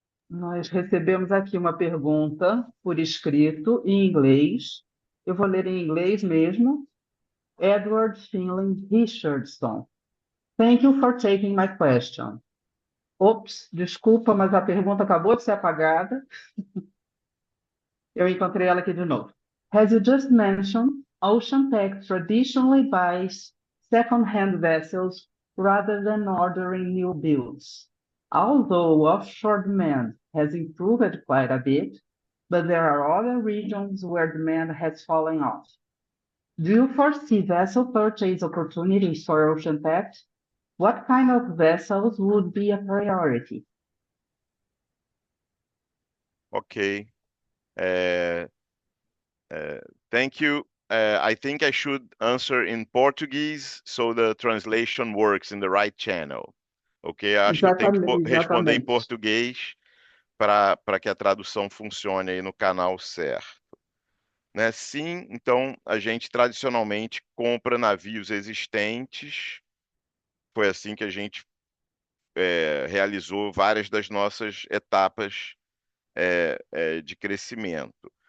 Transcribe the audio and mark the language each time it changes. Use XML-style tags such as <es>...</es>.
<pt>Nós recebemos aqui uma pergunta por escrito em inglês. Eu vou ler em inglês mesmo. Edward Finley Richardson.</pt> <en>Thank you for taking my question. Ops, desculpa, mas a pergunta acabou de ser apagada. Eu encontrei ela aqui de novo. As you just mentioned, OceanTech traditionally buys second-hand vessels rather than ordering new builds. Although offshore demand has improved quite a bit, but there are other regions where demand has fallen off. Do you foresee vessel purchase opportunities for OceanTech? What kind of vessels would be a priority? Ok. Thank you. I think I should answer in Portuguese so the translation works in the right channel. Ok?</en> <pt>Acho que eu tenho que responder em Exatamente. português para que a tradução funcione aí no canal certo. Né? Sim, então a gente tradicionalmente compra navios existentes. Foi assim que a gente realizou várias das nossas etapas de crescimento.</pt>